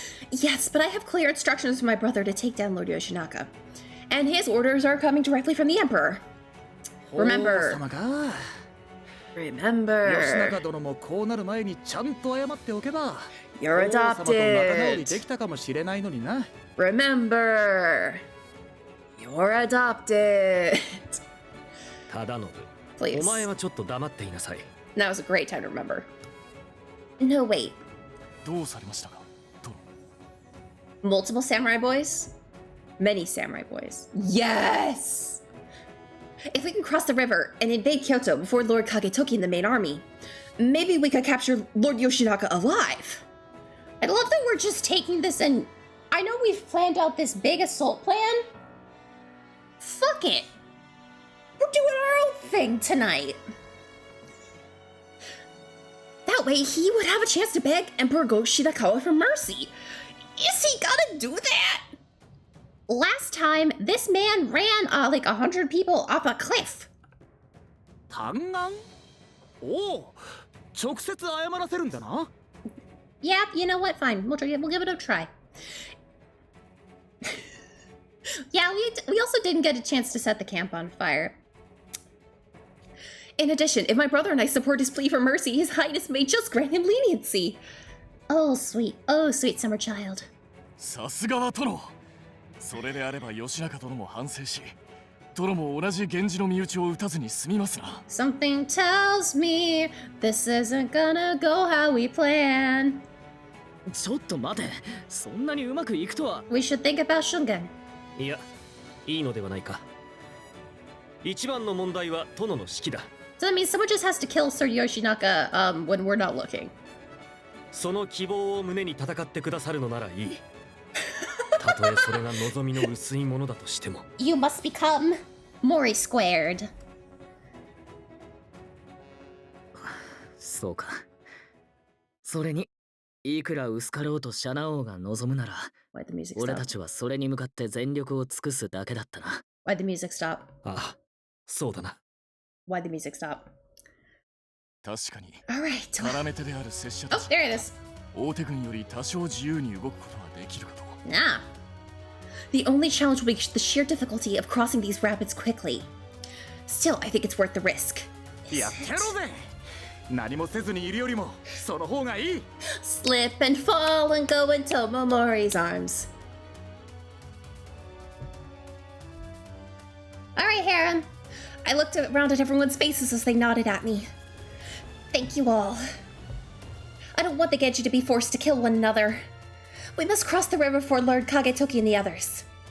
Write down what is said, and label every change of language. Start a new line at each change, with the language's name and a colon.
English: Yes, but I have clear instructions from my brother to take down Lord Yoshinaka. And his orders are coming directly from the Emperor. Remember. Remember.
Japanese: 義仲殿もこうなる前にちゃんと謝っておけば
English: You're
Japanese: 王様と仲直り
English: adopted.
Japanese: できたかもしれないのにな。
English: Remember. You're adopted.
Japanese: 忠信、
English: Please.
Japanese: お前はちょっと黙っていなさい。
English: That was a great time to remember. No, wait.
Japanese: どうされましたか？
English: Multiple samurai boys? Many samurai boys. Yes! If we can cross the river and invade Kyoto before Lord Kagetoki and the main army, maybe we could capture Lord Yoshinaka alive. I love that we're just taking this and I know we've planned out this big assault plan. Fuck it. We're doing our own thing tonight. That way he would have a chance to beg Emperor Go Shirakawa for mercy. Is he gonna do that? Last time, this man ran like 100 people off a cliff.
Japanese: 嘆願？おお、直接謝らせるんだな。
English: Yeah, you know what? Fine. We'll give it a try. Yeah, we also didn't get a chance to set the camp on fire. In addition, if my brother and I support his plea for mercy, His Highness may just grant him leniency. Oh, sweet summer child.
Japanese: さすがは殿。それであれば義仲殿も反省し、殿も同じ源氏の身内を討たずに済みますな。
English: Something tells me this isn't gonna go how we plan.
Japanese: ちょっと待て、そんなにうまくいくとは。
English: We should think about Shungan.
Japanese: いや、いいのではないか。一番の問題は殿の指揮だ。
English: So that means someone just has to kill Sir Yoshinaka when we're not looking.
Japanese: その希望を胸に戦ってくださるのならいい。たとえそれが望みの薄いものだとしても。
English: You must become Mori squared.
Japanese: そうか。それに、いくら薄かろうとシャナ王が望むなら、俺たちはそれに向かって全力を尽くすだけだったな。
English: Why'd the music stop?
Japanese: ああ、そうだな。
English: Why'd the music stop?
Japanese: 確かに。
English: Alright.
Japanese: 絡め手である拙者
English: Oh,
Japanese: たち。
English: there it is.
Japanese: 大手軍より多少自由に動くことはできるかと。
English: Nah. The only challenge will be the sheer difficulty of crossing these rapids quickly. Still, I think it's worth the risk.
Japanese: やってやろうぜ。何もせずにいるよりもその方がいい。
English: Slip and fall and go into Momori's arms. Alright, Harem. I looked around at everyone's faces as they nodded at me. Thank you all. I don't want the Genji to be forced to kill one another. We must cross the river for Lord Kagetoki and the others.